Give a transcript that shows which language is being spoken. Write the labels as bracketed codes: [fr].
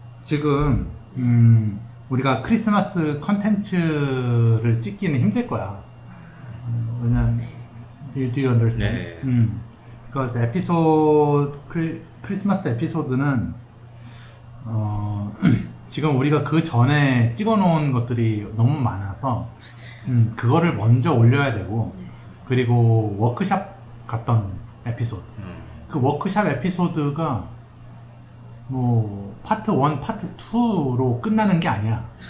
[ko] 지금 우리가 크리스마스 컨텐츠를 찍기는 힘들 거야. 왜냐면 [en] do you understand? [ko] 네. because 크리스마스 에피소드는 지금 우리가 그 전에 찍어놓은 것들이 너무 많아서 그거를 먼저 올려야 되고 그리고 워크샵 갔던 에피소드 그 워크샵 에피소드가 뭐 파트 1, 파트 2로 끝나는 게 아니야.